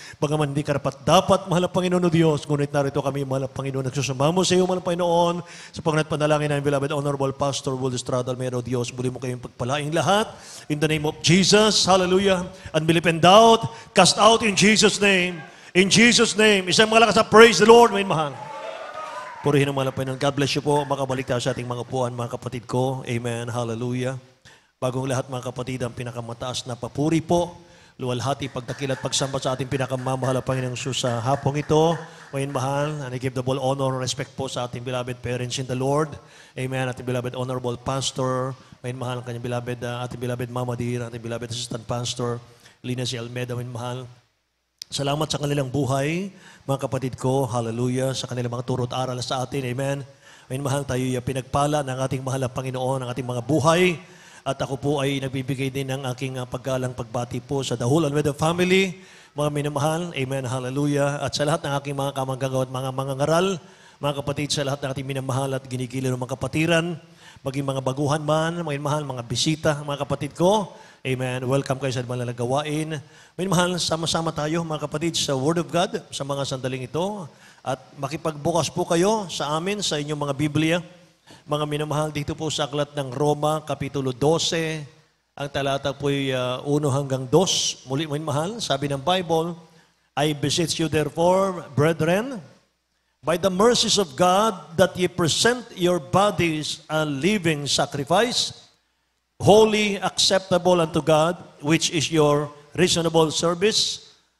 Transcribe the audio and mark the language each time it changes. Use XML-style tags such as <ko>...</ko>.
<tl>Bagaman hindi karapat dapat, mahal Panginoon o Diyos, ngunit narito kami, mahal Panginoon, nagsusumamo sa iyo, mahal Panginoon, sa pangalan at panalangin ng beloved Honorable Pastor Will Estrada Almero, Diyos, muli mo kayong pagpalaing lahat,</tl> <en>in the name of Jesus, hallelujah, unbelief and doubt, cast out in Jesus' name,</en> <tl>isang malakas na praise the Lord, may mahal. Purihin ang malapay ng God bless you po. Makabalik tayo sa ating mga upuan, mga kapatid ko. Amen. Hallelujah. Bagong lahat, mga kapatid, ang pinakamataas na papuri po. Luwalhati, pagdakil at pagsamba sa ating pinakamamahal na Panginoong Jesus sa hapong ito. Ngayon, mahal,</tl> <en>and I give the full honor and respect</en> <tl>po sa ating</tl> <en>beloved parents in the Lord.</en> <tl>Amen. Ating beloved honorable pastor. Ngayon, mahal, ang kanyang beloved, ating beloved Mama Dear, ating beloved assistant pastor, Lina C. Almeda. Ngayon, mahal, salamat sa kanilang buhay, mga kapatid ko, hallelujah, sa kanilang mga turo at aral sa atin, amen. Ngayon, mahal, tayo pinagpala ng ating mahal na Panginoon, ng ating mga buhay. At ako po ay nagbibigay din ng aking paggalang pagbati po sa The Whole Almeda family, mga minamahal, amen, hallelujah. At sa lahat ng aking mga kamanggagawa at mga mangangaral, mga kapatid, sa lahat ng ating minamahal at ginigilan ng mga kapatiran, maging mga baguhan man, mga mahal, mga bisita, mga kapatid ko, amen. Welcome kayo sa mga gawain. May mahal, sama-sama tayo mga kapatid sa Word of God sa mga sandaling ito. At makipagbukas po kayo sa amin, sa inyong mga Biblia. Mga minamahal, dito po sa aklat ng Roma, Kapitulo 12. Ang talata po ay 1 hanggang 2. Muli may mahal, sabi ng Bible,</tl> <en>I beseech you therefore, brethren, by the mercies of God, that ye present your bodies a living sacrifice, holy, acceptable unto God, which is your reasonable service.</en>